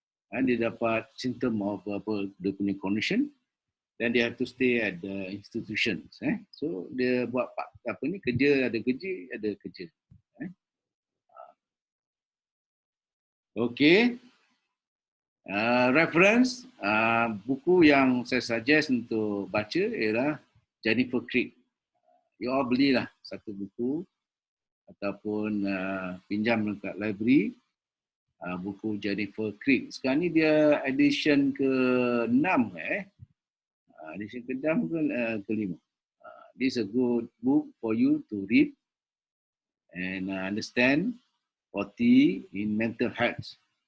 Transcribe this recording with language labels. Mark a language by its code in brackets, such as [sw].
[en] Dia dapat symptom of dia punya condition, then they have to stay at the institutions. [ms] So dia buat kerja, ada kerja. [en] Okay. [ms] Reference, buku yang saya suggest untuk baca ialah Jennifer Creek. You all belilah satu buku ataupun pinjam dekat library buku Jennifer Creek. Sekarang ni dia edition ke-6 edition ke-6 ke-5. [en] This is a good book for you to read and understand OT in mental health.